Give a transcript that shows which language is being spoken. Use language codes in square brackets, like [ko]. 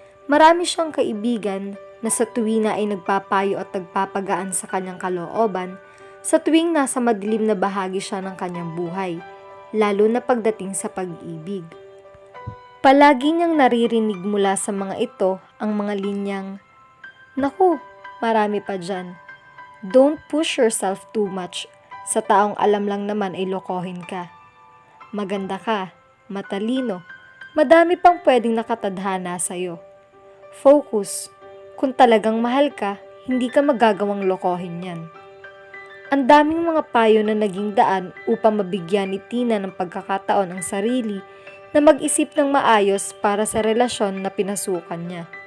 [tl] Marami siyang kaibigan na sa tuwing na ay nagpapayo at nagpapagaan sa kanyang kalooban sa tuwing nasa madilim na bahagi siya ng kanyang buhay, lalo na pagdating sa pag-ibig. Palagi niyang naririnig mula sa mga ito ang mga linyang, "Naku, marami pa dyan. [en] Don't push yourself too much. [tl] Sa taong alam lang naman ay lokohin ka. Maganda ka, matalino, madami pang pwedeng nakatadhana sa'yo. Focus, kung talagang mahal ka, hindi ka magagawang lokohin yan." Ang daming mga payo na naging daan upang mabigyan ni Tina ng pagkakataon ang sarili na mag-isip ng maayos para sa relasyon na pinasukan niya.